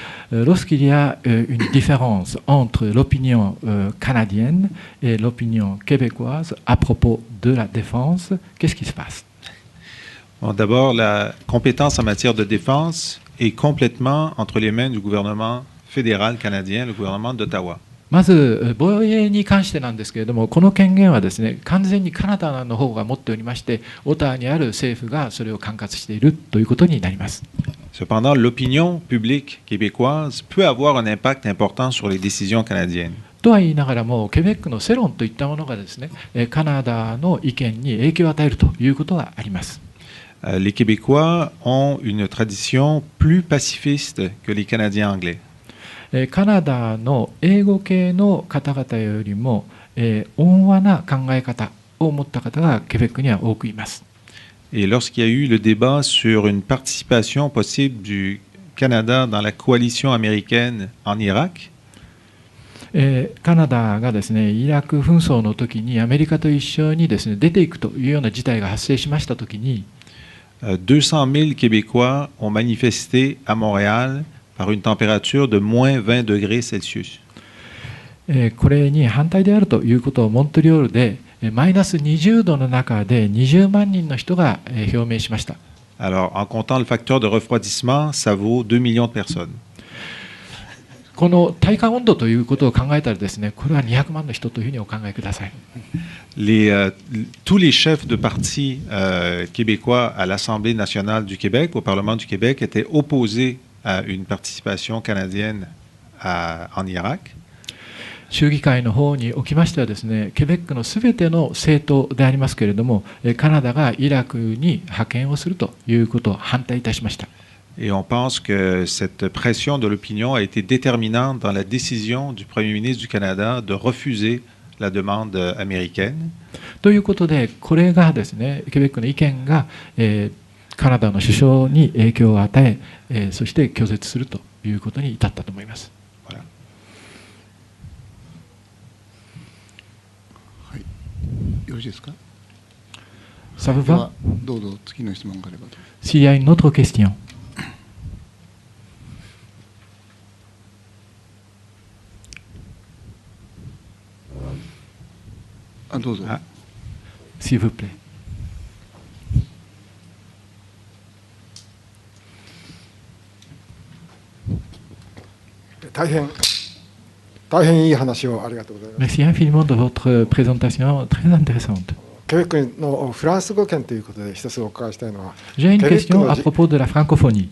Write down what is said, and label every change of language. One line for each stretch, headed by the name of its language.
French: Lorsqu'il y a une différence entre l'opinion canadienne et l'opinion québécoise à propos de la défense, qu'est-ce qui se passe? Bon, d'abord, la compétence en matière de défense est complètement entre les mains du gouvernement fédéral canadien, le gouvernement d'Ottawa.
Japanese: まず防衛に関してなんですけれども、この権限はですね、完全にカナダの方が持っておりまして、オタワにある政府がそれを管轄しているということになります。
French: Cependant, l'opinion publique québécoise peut avoir un impact important sur les décisions canadiennes.
Japanese: とは言いながらも、ケベックの世論といったものがですね、カナダの意見に影響を与えるということがあります。
French: Les Québécois ont une tradition plus pacifiste que les Canadiens anglais.
Japanese: カナダの英語系の方々よりも、温和な考え方を持った方がケベックには多くいます。
French: Et lorsqu'il y a eu le débat sur une participation possible du Canada dans la coalition américaine en Irak,
Japanese: カナダがですね、イラク紛争の時にアメリカと一緒にですね、出ていくというような事態が発生しました時に、
French: 200 000 Québécois ont manifesté à Montréal par une température de moins 20 degrés Celsius.
Japanese: これに反対であるということをモントリオールでマイナス20度の中で20万人の人が表明しました。
French: Alors, en comptant le facteur de refroidissement, ça vaut 2 millions de personnes.
Japanese: この体感温度ということを考えたらですね、これは200万の人というふうにお考えください。
French: Tous les chefs de partis québécois à l'Assemblée nationale du Québec, au Parlement du Québec, étaient opposés à une participation canadienne en Irak.
Japanese: 州議会の方におきましてはですね、ケベックのすべての政党でありますけれども、カナダがイラクに派遣をするということを反対いたしました。
French: Et on pense que cette pression de l'opinion a été déterminante dans la décision du Premier ministre du Canada de refuser la demande américaine.
Japanese: ということで、これがですね、ケベックの意見が、カナダの首相に影響を与え、そして拒絶するということに至ったと思います。
French: Voilà.
Japanese: はい、よろしいですか。
French: Ça vous
Japanese: で
French: va?
Japanese: はどうぞ次の質問があればと。
French: S'il y a une autre question.
Japanese: どうぞ。
French: S'il vous plaît.
Japanese: 大変いい話をありがとうございます。
French: Merci infiniment de votre présentation très intéressante.
Japanese: ケベックのフランス語圏ということで一つお伺いしたいのは、
French: J'ai une question à propos de la francophonie.